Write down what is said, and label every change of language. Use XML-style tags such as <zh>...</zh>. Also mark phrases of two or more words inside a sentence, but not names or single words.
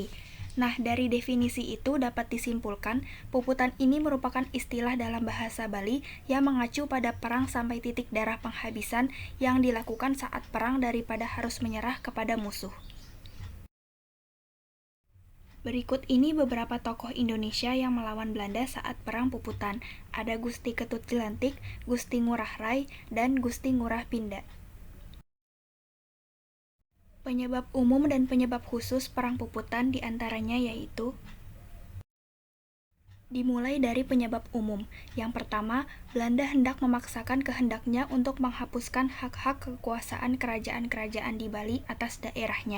<id>Nah, dari definisi itu dapat disimpulkan, puputan ini merupakan istilah dalam bahasa Bali yang mengacu pada perang sampai titik darah penghabisan yang dilakukan saat perang daripada harus menyerah kepada musuh. Berikut ini beberapa tokoh Indonesia yang melawan Belanda saat Perang Puputan. Ada Gusti Ketut Jelantik, Gusti Ngurah Rai, dan Gusti Ngurah Pinda. Penyebab umum dan penyebab khusus Perang Puputan diantaranya yaitu: dimulai dari penyebab umum. Yang pertama, Belanda hendak memaksakan kehendaknya untuk menghapuskan hak-hak kekuasaan kerajaan-kerajaan di Bali atas daerahnya.</id>